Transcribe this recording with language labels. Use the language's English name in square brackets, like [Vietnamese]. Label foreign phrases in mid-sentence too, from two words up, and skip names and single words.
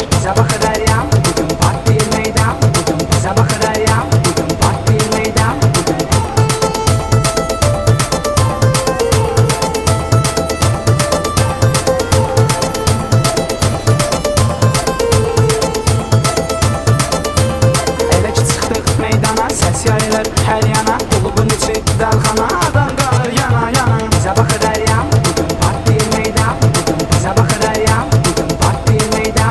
[Turkish] Bize bakır her yan, bugün parti meydan. Bugün bize bakır her yan, bugün parti meydan. [Azerbaijani] Bugün elə ki çıxdıq meydana, səs yayılır hər yana. Qulubun içi dəlxana, adam qalır yana yana. [Turkish] Bize bakır her yan, bugün parti meydan. Bugün bize bakır her yan, bugün parti meydan.